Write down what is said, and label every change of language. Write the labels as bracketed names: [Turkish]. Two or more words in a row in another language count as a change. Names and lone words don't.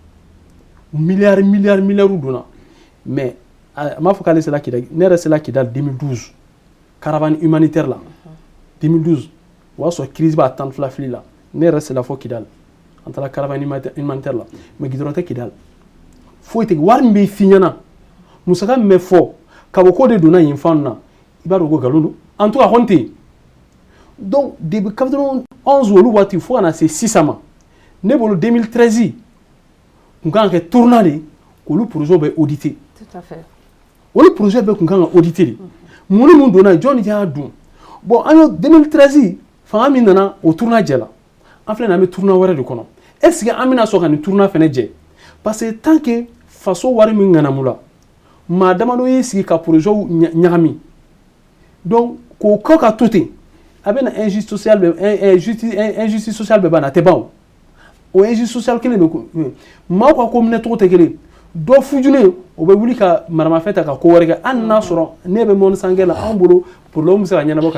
[Bambara] milliards donna mais a m'a fɔ k'ale sera Kidali ne yɛrɛ sera Kidali 2012 [French] caravane humanitaire [Bambara] la 2012 o y'a sɔrɔ crise b'a tan fila fili la ne yɛrɛ sera fɔ Kidali an taara [French] caravane humanitaire [Bambara] la mais gidɔrɔn tɛ Kidali foyi tɛ wari min bɛ f'i ɲɛna musaka min bɛ fɔ ka bɔ k'o de donna yen fan na i b'a dɔn ko nkalon don [French] en tout cas [Bambara] kɔni tɛ yen [French] donc depuis [Bambara] 91 olu waati fo ka na se sisan ma ne bolo 2013 kun kan ka kɛ tournant de k'olu projet bɛ auditer [French] tout à fait [Bambara] olu projet bɛ kun kan ka auditer de mun ni mun donna jɔn y'a dun bon an ye 2013 fanga min nana o tournant jɛla an filɛ nin an bɛ tournant wɛrɛ de kɔnɔ [French] est ce que [Bambara] an bɛna sɔn ka nin tournant fɛnɛ jɛ [French] parce que tant que [Bambara] faso wari min ŋanamu la maa damadɔ y'i sigi ka projet ɲagami donc k'o kɔ ka to ten a bɛ na [French] injustice sociale [Bambara] bɛ ban a tɛ ban o [French] injustice sociale [Bambara] kelen bɛ maaw ka ko minɛcogo tɛ kelen dɔ fujulen o bɛ wuli ka maramafɛn ta ka ko wɛrɛ kɛ hali n'a sɔrɔ ne bɛ mɔni sankɛ la anw bolo problème bɛ se ka ɲɛnabɔ ka